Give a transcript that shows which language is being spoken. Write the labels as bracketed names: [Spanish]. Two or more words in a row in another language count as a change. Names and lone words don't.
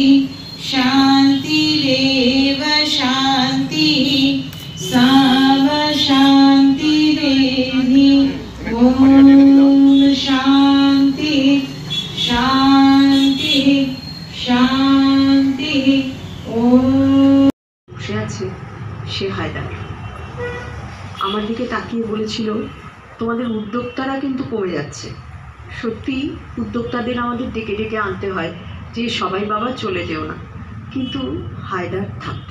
[Sanskrit] शांतिरेव शांति साव शांतिरेधि ओम शांति शांति शांति ओम। [Bangla] বসে আছে সে হায়দার আমার দিকে তাকিয়ে বলেছিল, তোমাদের উদ্যোক্তারা কিন্তু কমে যাচ্ছে। সত্যি উদ্যোক্তাদের আমাদের ডেকে ডেকে আনতে হয় যে সবাই বাবা চলে যেও না, কিন্তু হায়দার থাকতো।